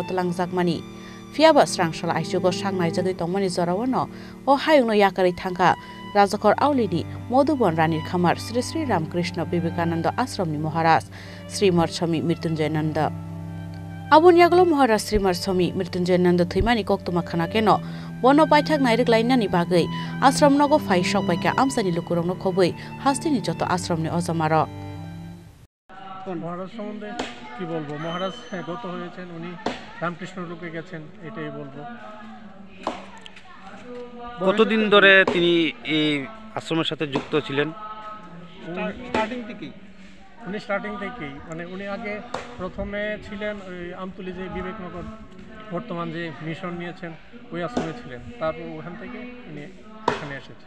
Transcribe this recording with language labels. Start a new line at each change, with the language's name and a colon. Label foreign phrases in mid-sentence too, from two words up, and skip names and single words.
Kok Borok: Talangjakmani Fiaba Srangshala Aisugo Sangnai Jagoi Tongmani Jarawano O Hayungno Yakari Thangka Rajakor Aulini Modubon Ranir Khamar Sri Sri Ramkrishna Vivekananda Ashramni Maharaj Sri Mot Swami Mrityunjayananda Abun Yaglo Maharaj Sri Mot Swami Mrityunjayananda Thimani Koktoma Khana Keno Bono Paithak Nairik Lainani Bagai Ashram Nogo Fai Shokbaika Amsani Lukurongno Khoboi Hastini Joto Ashramni Ojamaro
Bangla: মহারাজ সম্বন্ধে কি বলবো মহারাজ গত হয়েছেন উনি রামকৃষ্ণ রূপে গেছেন এটাই বলবো কতদিন ধরে তিনি এই আশ্রমের সাথে যুক্ত ছিলেন স্টার্টিং থেকেই মানে উনি আগে প্রথমে ছিলেন ওই আমতুলি যে বিবেকনগর বর্তমান যে মিশন নিয়েছেন ওই আশ্রমে ছিলেন তারপর ওখান থেকে উনি এখানে এসেছেন